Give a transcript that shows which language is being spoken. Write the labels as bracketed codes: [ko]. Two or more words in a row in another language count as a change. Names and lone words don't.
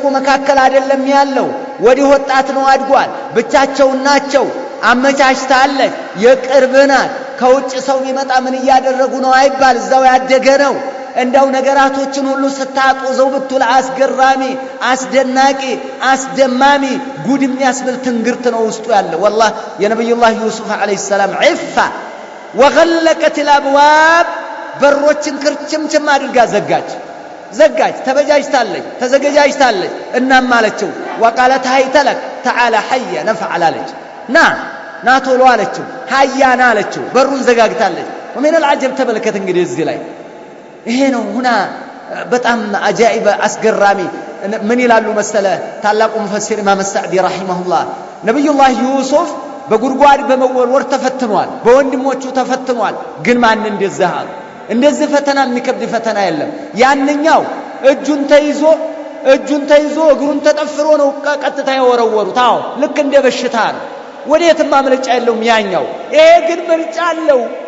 [am] መካከል አይደለም ያለው። ወዲህ ወጣት ነው አድጓል። ብቻቸውን ናቸው። አመቻችታለች። የቅርብ ናት። ከውጭ ሰው ቢመጣ ምን እያደረጉ ነው አይባል። እዛው ያደገ ነው። እንደው ነገራቶችን ሁሉ ስታጦዘው ብትል አስገራሚ፣ አስደናቂ፣ አስደማሚ ጉድ የሚያስብል ትንግርት ነው ውስጡ ያለ። ወላሂ የነብዩላህ ዩሱፍ አለይሂ ሰላም ዒፋ [ar] وغلقت الأبواب [am] በሮችን ክርችምችም አድርጋ ዘጋች። ተዘጋጅታለች። እናም አለችው [ar] وقالت هيت لك تعالى حي نفعل [am] አለች። ና ቶሎ አለችው። ሀያና አለችው። በሩን ዘጋግታለች። ومن العجب ተመልከት እንግዲህ እዚህ ላይ ይሄ ነው ሁና በጣም አጃኢብ አስገራሚ። ምን ይላሉ መሰለ ታላቁ ሙፈሲር ኢማም ሰዕዲ ረሂመሁላህ ነብዩላህ ዩሱፍ በጉድጓድ በመወርወር ተፈትኗል፣ በወንድሞቹ ተፈትኗል። ግን ማን እንደዚህ ፈተና የሚከብድ ፈተና የለም። ያንኛው እጁን ተይዞ እግሩን ተጠፍሮ ነው ቀጥታ የወረወሩት። አዎ ልክ እንደ በሽታ ነው። ወዴትም ማምለጫ የለውም ያኛው። ይሄ ግን ምርጫ አለው።